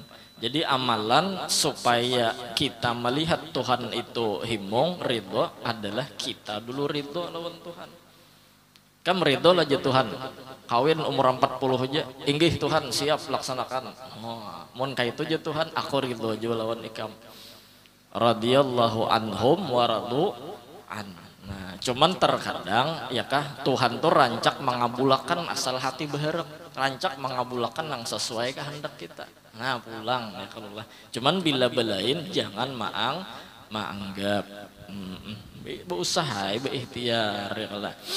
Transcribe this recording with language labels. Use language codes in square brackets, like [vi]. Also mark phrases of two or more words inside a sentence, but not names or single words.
[bjn] Jadi amalan supaya kita melihat Tuhan itu himong ridho adalah kita dulu ridho lawan Tuhan. Kan ridho aja Tuhan kawin umur 40 aja inggih Tuhan siap laksanakan. Mun kaitu aja Tuhan aku ridho aja lawan ikam [ar] رضي الله عنهم ورضوا عن. [bjn] Nah, cuman terkadang ya kah Tuhan tuh rancak mengabulkan asal hati berharap, rancak mengabulkan yang sesuai kehendak kita. Nah, pulang ya kalau lah. Cuman bila belain jangan maanggap. Berusaha, berikhtiar ya kalau.